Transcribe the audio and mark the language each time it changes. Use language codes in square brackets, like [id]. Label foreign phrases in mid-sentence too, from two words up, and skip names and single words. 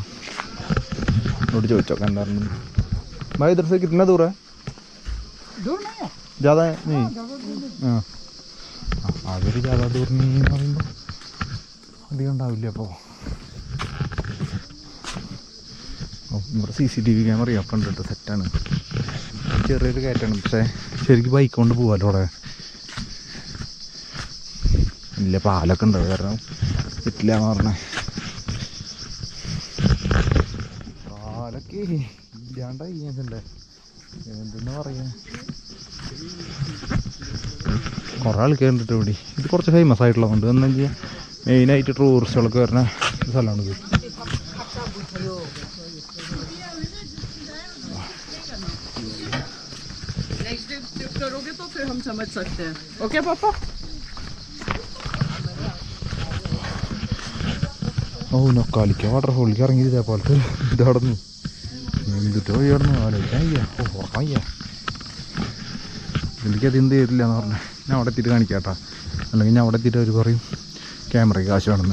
[ml] रोड ചോദിച്ചോക്കെ എന്തായിരുന്നു. [hi] भाई इधर से कितना दूर है? दूर नहीं है, ज़्यादा है नहीं? हाँ [ml] അതൊരു [hi] ज़्यादा दूर नहीं [ml] എന്ന് പറയുമ്പോൾ അധികം ഉണ്ടാവില്ല. അപ്പോൾ ഇവിടെ [en] CCTV camera [ml] ഒക്കെ ഉണ്ട് കേട്ടോ, സെറ്റാണ്. ചെറിയൊരു കയറ്റാണ്, പക്ഷേ ശരിക്കും ബൈക്ക് കൊണ്ട് പോകാമല്ലോ അവിടെ. ഇല്ല പാലൊക്കെ ഉണ്ട്, കാരണം പറ്റില്ല എന്ന് പറഞ്ഞേ. പാലൊക്കെ ഇല്ലാണ്ടായി ഇതിൻ്റെ എന്തെന്ന് പറയാ. കുറേ ആൾക്കാർ കണ്ടിട്ട് ഇവിടെ. ഇത് കുറച്ച് ഫേമസ് ആയിട്ടുള്ളതുകൊണ്ട് എന്നു വെച്ചാൽ മെയിനായിട്ട് ടൂറിസ്റ്റുകളൊക്കെ വരുന്ന സ്ഥലമാണ് ഇത്. [hi] करोगे तो फिर हम समझ सकते हैं. ओके पापा? [ml] ഓ നൊക്കാലിക്ക വാട്ടർഫോളിലേക്ക് ഇറങ്ങി ഇതേപോലത്തെ ഇത് കടന്നു. എന്തിട്ടോ കടന്നു ആലോചിക്കാൻ വയ്യ. ഉറക്കാൻ വയ്യ. എനിക്കത് എന്ത് ചെയ്തില്ല എന്ന് പറഞ്ഞാൽ ഞാൻ അവിടെ എത്തിയിട്ട് കാണിക്കാട്ടാ. അല്ലെങ്കിൽ ഞാൻ അവിടെ എത്തിയിട്ട് അവർ പറയും ക്യാമറയ്ക്ക് കാശ് വേണമെന്ന്.